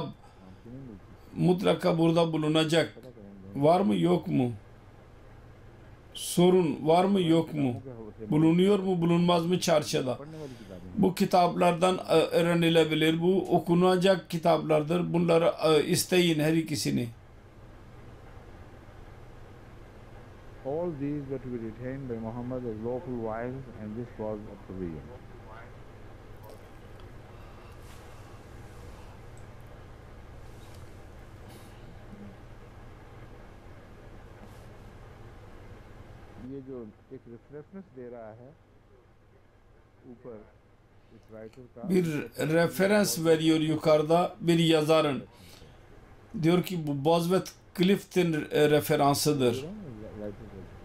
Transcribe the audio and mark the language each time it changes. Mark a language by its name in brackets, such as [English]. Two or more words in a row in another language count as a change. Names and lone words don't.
[Urdu] ہم کو نہیں ملتی [Turkish] mutlaka burada bulunacak. [Urdu] پتہ کریں گے [Turkish] Var mı yok mu? Sorun var mı yok mu? Bulunuyor mu bulunmaz mı çarşıda? [Urdu] پڑھنے والی کتابیں [Turkish] Bu kitaplardan öğrenilebilir. Bu okunacak kitaplardır. Bunları isteyin her ikisini. [English] all these were to be retained by Muhammad as lawful wives and this was a provision [Urdu] یہ جو ایک ریفرنس دے رہا ہے اوپر اس رائٹر کا [Turkish] Bir referans veriyor yukarıda bir yazarın. Diyor ki bu Bosworth Clifton referansıdır. [Urdu] رائٹر کا